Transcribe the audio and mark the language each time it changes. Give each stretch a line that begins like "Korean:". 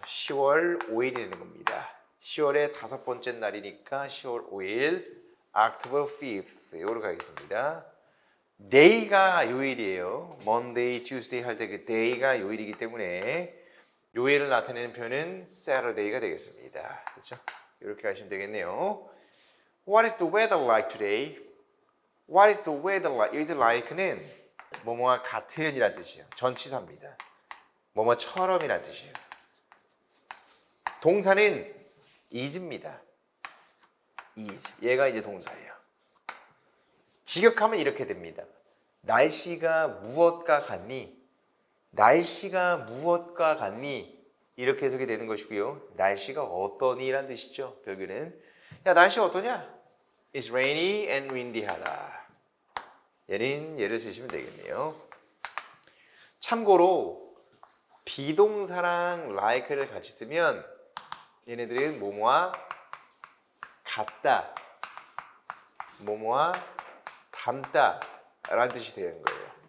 Korean: 10월 5일이 되는 겁니다. 10월의 5번째 날이니까 10월 5일
English: October 5th
Korean: 이거로 가겠습니다. day가 요일이에요. Monday, Tuesday 할 때 그 day가 요일이기 때문에 요일을 나타내는 표현은 Saturday가 되겠습니다. 그렇죠? 이렇게 하시면 되겠네요.
English: What is the weather like today? What is the weather like?
Korean: is like는 뭐뭐와 같은 이란 뜻이에요. 전치사입니다. 뭐뭐처럼 이란 뜻이에요. 동사는 is입니다. is. 얘가 이제 동사예요. 직역하면 이렇게 됩니다. 날씨가 무엇과 같니? 날씨가 무엇과 같니? 이렇게 해석이 되는 것이고요. 날씨가 어떠니? 라는 뜻이죠. 결국에는 야 날씨 어떠냐?
English: It's rainy and windy
Korean: 하다. 얘는 얘를 쓰시면 되겠네요. 참고로 비동사랑 like를 같이 쓰면 얘네들은 뭐뭐와 같다, 뭐뭐와 닮다 라는 뜻이 되는 거예요.